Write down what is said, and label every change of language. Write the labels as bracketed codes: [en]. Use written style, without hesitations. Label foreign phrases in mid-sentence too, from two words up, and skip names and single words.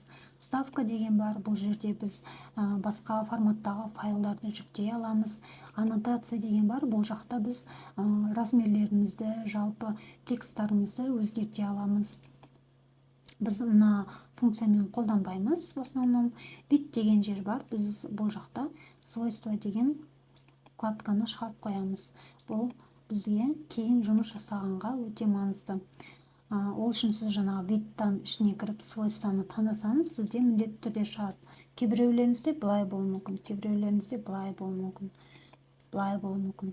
[kk] Ставка деген бар. Бұл жерде біз басқа форматтағы файлдарды жүктей аламыз. Аннотация деген бар. Бұл жақта біз размерлерімізді, жалпы тексттарымызды өзгерте аламыз. Біз мына функциямен қолданбаймыз. [ru] В основном вид [kk] деген жер бар. Біз бұл жақта свойство деген вкладканы шығарып қоямыз. Бұл бізге кейін жұмыс жасағанға өте маңызды. Ол үшін сіз жаңағы видтан ішіне кіріп свойствоны таңдасаңыз, сізде міндетті түрде шығады. Кейбіреулеріңізде былай болуы мүмкін, кейбіреулеріңізде былай болуы мүмкін.